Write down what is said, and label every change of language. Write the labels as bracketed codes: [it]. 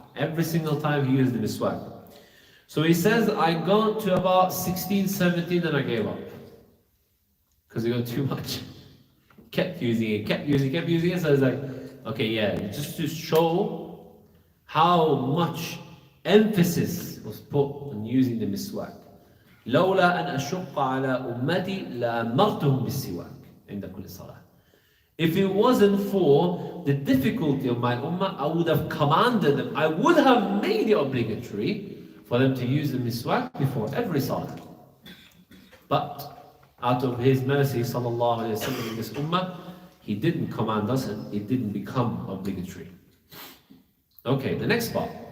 [en] Every single time he used the miswak. So he says, I got to about 16, 17 and I gave up. Because he got too much. Kept using it. So it's like, okay, yeah, just to show how much emphasis was put on using the miswak. [ar] لولا أن أشق على أمتي لأمرتهم بالسواك عند كل صلاة. [en] If it wasn't for the difficulty of my ummah, I would have commanded them, I would have made it obligatory for them to use the miswak before every salah. But out of his mercy, sallallahu alayhi wa sallam, in this ummah, he didn't command us and it didn't become obligatory. Okay, the next part.